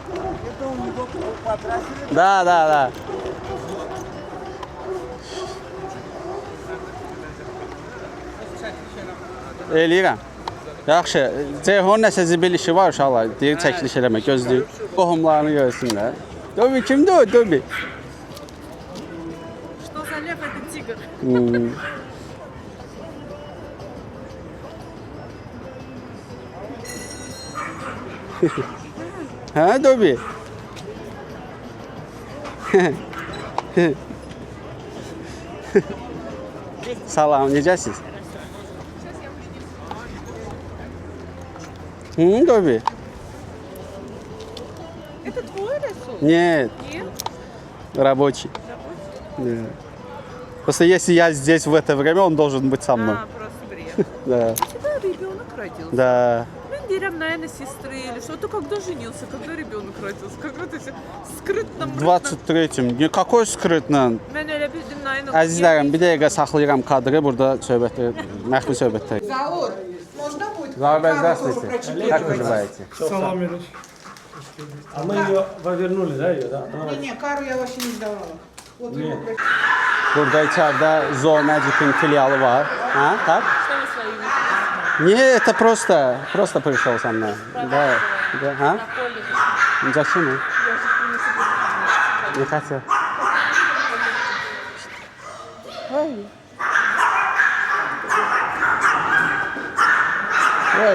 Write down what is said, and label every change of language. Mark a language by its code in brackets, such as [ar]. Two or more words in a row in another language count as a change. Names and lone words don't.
[ru] Да. [az] Eləyirəm. Yaxşı, Ceyhon nəsə zibil işi var uşaqlar. Deyir çəkiliş eləmə, gözləyir. Qohumlarını görsünlər. Dobi kimdir o? Dobi. [ru] Что за лев, это тигр. [az] Hə, Dobi. Salam, necəsiz? [ru] Доби. Это твой рисунок? Нет, Нет. рабочий. Да. Просто если я здесь в это время, он должен быть со мной. просто бред. Да. Когда ребенок родился? Да. [tr] Ben derim, [ru] наверное, сестры или что. Ты когда женился, когда ребенок родился? Когда ты скрытно В 23-м. Какой скрытно? [tr] Ben öyle bildim, [ru] наверное. [az] Əzizlərim, bir dəqiqə saxlayıram kadrı. Burada söhbətlər, məxfi söhbətlər. [ru] Заур, можно будет? Заур, здравствуйте. Как вы живаете? [az] Salam verir. [ru] А мы ее повернули, да, ее, да? Не, кару я вообще не сдавала. Вот его [tr] Burada içeride Zoo Magic'in filialı var. Ha? [ru] Так? Что вы своими? Не, это просто пришел со мной. Да. А? Зачем? Не хотел. Ой.